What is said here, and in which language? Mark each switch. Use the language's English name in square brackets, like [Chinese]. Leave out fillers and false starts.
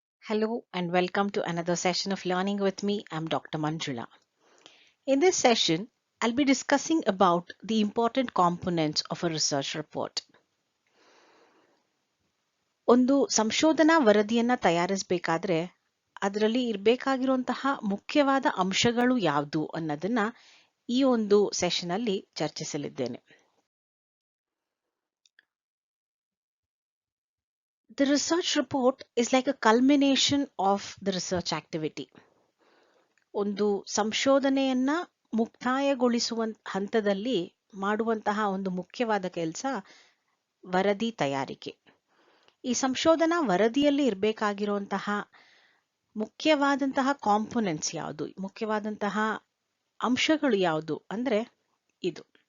[English] Hello and welcome to another session of Learning with me. I'm Dr. Manjula. In this session, I'll be discussing about the important components of a research report. [Kannada] ಒಂದು ಸಂಶೋಧನಾ ವರದಿಯನ್ನ ತಯಾರಿಸಬೇಕಾದ್ರೆ ಅದರಲ್ಲಿ ಇರಬೇಕಾಗಿರುವಂತಹ ಮುಖ್ಯವಾದ ಅಂಶಗಳು ಯಾವುದು ಅನ್ನೋದನ್ನ ಈ ಒಂದು ಸೆಷನ್ ಅಲ್ಲಿ ಚರ್ಚಿಸಲಿದ್ದೇನೆ. [English] The research report is like a culmination of the research activity. [Kannada] ಒಂದು ಸಂಶೋಧನೆಯನ್ನ ಮುಕ್ತಾಯಗೊಳಿಸುವ ಹಂತದಲ್ಲಿ ಮಾಡುವಂತಹ ಒಂದು ಮುಖ್ಯವಾದ ಕೆಲಸ ವರದಿ ತಯಾರಿಕೆ. ಈ ಸಂಶೋಧನಾ ವರದಿಯಲ್ಲಿ ಇರಬೇಕಾಗಿರುವಂತಹ ಮುಖ್ಯವಾದಂತಹ ಕಾಂಪೊನೆಂಟ್ಸ್ ಯಾವುದು, ಮುಖ್ಯವಾದಂತಹ ಅಂಶಗಳು ಯಾವುದು ಅಂದ್ರೆ ಇದು.